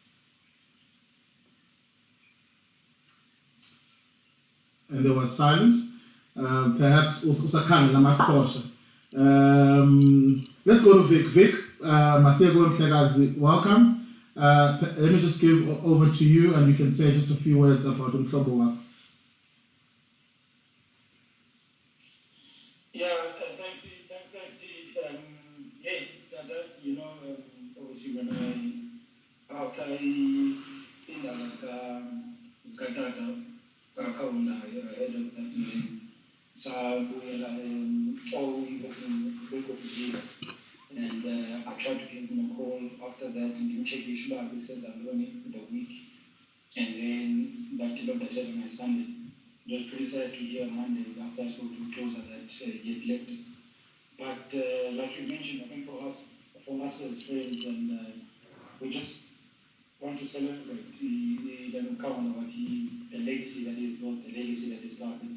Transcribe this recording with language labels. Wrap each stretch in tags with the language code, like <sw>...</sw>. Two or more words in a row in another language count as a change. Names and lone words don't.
<en>And there was silence. Perhaps Usakana Lamakosha. Let's go to Vic. Vic, Masego Mhlekazi, welcome. Let me just give over to you, and you can say just a few words about</en> <xh>umhlobo wakho.</xh> <en>Obviously when after</en> <xh>indaba zikatata kaKaunda</xh> <en>ahead of that meeting, sabuyela and I tried to give him a call after that and check his</en> <xh>uba besenza ntoni</xh> <en>in the week, and then that said on my Sunday. It was pretty sad to hear Monday after I spoke to Closer that he had left us. But like you mentioned, I think for us as friends, and we just want to celebrate the legacy that he's built, the legacy that he started.</en>